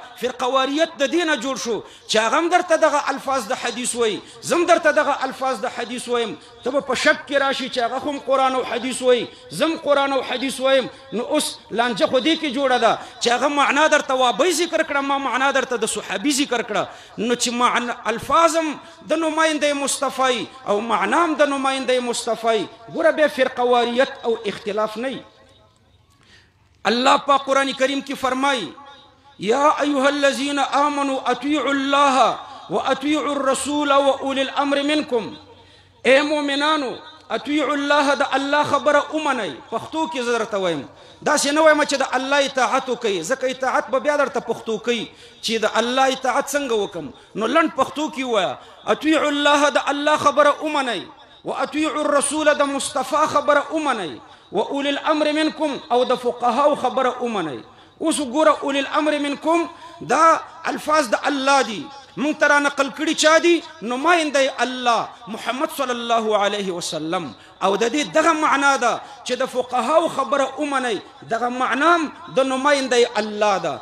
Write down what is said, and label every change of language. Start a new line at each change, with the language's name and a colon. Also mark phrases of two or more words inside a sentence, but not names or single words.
Pashto: فرقواریت د دینه جوړ شو چې هغه هم درته دغه الفاظ د حدیث وایي، زم درته دغه الفاظ د حدیث وایم، ته به په شک کې راشي چې هغه هم قرآن او حدیث وایي، زم قرآن او حدیث وایم. نو اوس لانجه خو دې کې جوړه ده چې هغه معنا درته وابي ذکر کړه، ما معنا درته د صحابي ذکر کړه. نو چې معنا الفاظم د نماینده مصطفی او معنام د نماینده مصطفی، ګوره بیا فرقواریت او اختلاف نه. اللہ پاک قرآن کریم کی فرمائی
Arabic: یا ایها الذین آمنوا اطیعوا اللہ و اطیعوا الرسول و اولی الامر منکم.
Pashto: اے مومنانو
Arabic: اطیعوا اللہ
Pashto: دا اللہ خبر امنی. پختو کی زدرت ویم دا سی نو ویم چې دا الله اطاعت کوي، ځکه اطاعت به بیا درته پختو کوي چې دا الله اطاعت څنګه وکم. نو لنډ پختو کی وایا
Arabic: اطیعوا الله
Pashto: دا الله خبر امنی
Arabic: و اطیعوا الرسول
Pashto: دا مصطفی خبر امنی
Arabic: و اولی الامر منکم
Pashto: او د فقهاو خبره اومنئ. اوس ګوره
Arabic: اولی الامر منکم
Pashto: دا الفاظ د الله دي، مونږ ته را نقل کړي چا دي؟ نماینده الله محمد
Arabic: صلی الله علیه وسلم.
Pashto: او د دې دغه معنا ده چې د فقهاو خبره اومنئ، دغه معنام د نماینده الله ده.